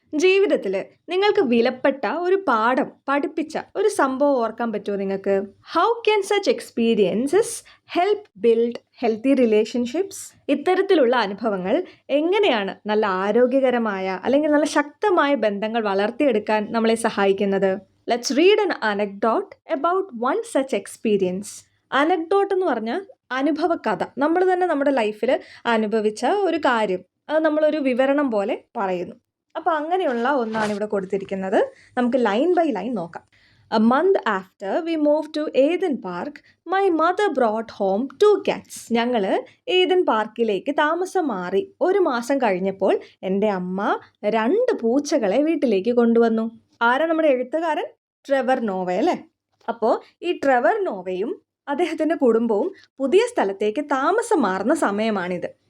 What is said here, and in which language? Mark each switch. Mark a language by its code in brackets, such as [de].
[ml] ജീവിതത്തിൽ നിങ്ങൾക്ക് വിലപ്പെട്ട ഒരു പാഠം പഠിപ്പിച്ച ഒരു സംഭവം ഓർക്കാൻ പറ്റുമോ നിങ്ങൾക്ക്? [en] How can such experiences help build healthy relationships? [ml] ഇത്തരത്തിലുള്ള അനുഭവങ്ങൾ എങ്ങനെയാണ് നല്ല ആരോഗ്യകരമായ അല്ലെങ്കിൽ നല്ല ശക്തമായ ബന്ധങ്ങൾ വളർത്തിയെടുക്കാൻ നമ്മളെ സഹായിക്കുന്നത്? Let's read [en] an anecdote about one such experience. [ml] Anecdote എന്ന് പറഞ്ഞാൽ അനുഭവ കഥ. നമ്മൾ തന്നെ നമ്മുടെ ലൈഫിൽ അനുഭവിച്ച ഒരു കാര്യം അത് നമ്മളൊരു വിവരണം പോലെ പറയുന്നു. അപ്പോൾ അങ്ങനെയുള്ള ഒന്നാണ് ഇവിടെ കൊടുത്തിരിക്കുന്നത്. നമുക്ക് ലൈൻ ബൈ ലൈൻ നോക്കാം. [en] A month after we moved to Eden Park, my mother brought home 2 cats. [ml] ഞങ്ങൾ ഏദൻ പാർക്കിലേക്ക് താമസം മാറി 1 മാസം കഴിഞ്ഞപ്പോൾ എൻ്റെ അമ്മ 2 പൂച്ചകളെ വീട്ടിലേക്ക് കൊണ്ടുവന്നു. ആരാ നമ്മുടെ എഴുത്തുകാരൻ? ട്രെവർ നോവ അല്ലേ? അപ്പോൾ ഈ ട്രെവർ നോവയും അദ്ദേഹത്തിൻ്റെ കുടുംബവും പുതിയ സ്ഥലത്തേക്ക് താമസം മാറുന്ന സമയമാണിത്.